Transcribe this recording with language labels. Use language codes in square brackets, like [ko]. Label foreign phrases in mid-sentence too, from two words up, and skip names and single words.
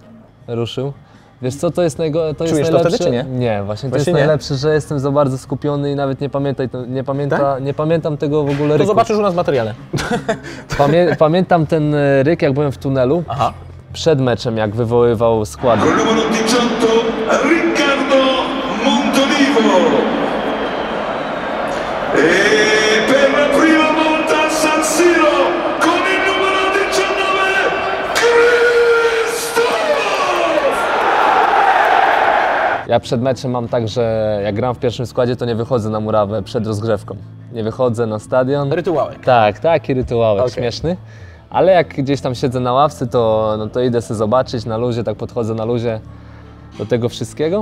[pl] Ruszył. Wiesz co, to jest Czujesz to najlepsze? wtedy, czy nie? Nie, właśnie to Właśnie jest nie? najlepsze, że jestem za bardzo skupiony i nawet nie pamiętam tego w ogóle To ryku. zobaczysz u nas w materiale. Pamiętam ten ryk, jak byłem w tunelu. Aha. Przed meczem, jak wywoływał składy. [it] Con numero 18, Riccardo Montolivo. E per la prima volta a San Siro, con il numero 19, Krzysztof! [pl] Ja przed meczem mam tak, że jak gram w pierwszym składzie, to nie wychodzę na murawę przed rozgrzewką. Nie wychodzę na stadion. Rytuałek. Tak, taki rytuałek Okej. śmieszny. Ale jak gdzieś tam siedzę na ławce, to idę sobie zobaczyć na luzie, tak podchodzę na luzie do tego wszystkiego.